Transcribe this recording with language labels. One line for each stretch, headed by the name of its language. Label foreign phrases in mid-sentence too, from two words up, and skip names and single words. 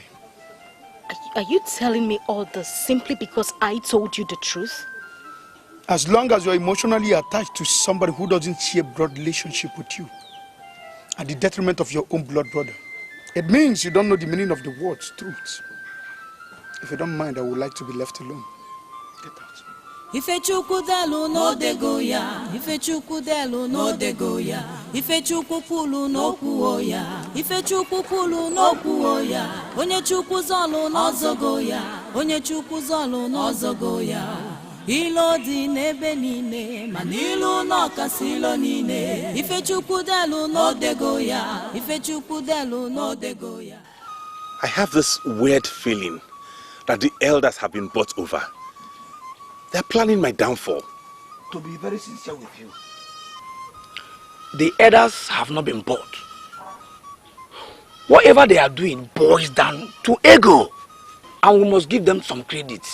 English: Are you telling me all this simply because I told you the truth? As long as you're emotionally attached to somebody who doesn't share blood relationship with you, at the detriment of your own blood brother, it means you don't know the meaning of the words truth. If you don't mind, I would like to be left alone. Get out.
Igbo: Ifechukwu delu no dego ya, Ifechukwu delu no dego ya, Ifechukwu kwulu no kwuo ya, Ifechukwu kwulu no kwuo ya, Onye Chukwu zolu no zogo ya, Onye Chukwu zolu no zogo ya. Ilo dị n'ebe niile, mana ilu n'ọkasị ilo niile. Ifechukwu delu no dego ya, Ifechukwu delu no dego ya.
English: I have this weird feeling that the elders have been bought over. They're planning my downfall. To be very sincere with you, the elders have not been bought. Whatever they are doing boils down to ego, and we must give them some credit.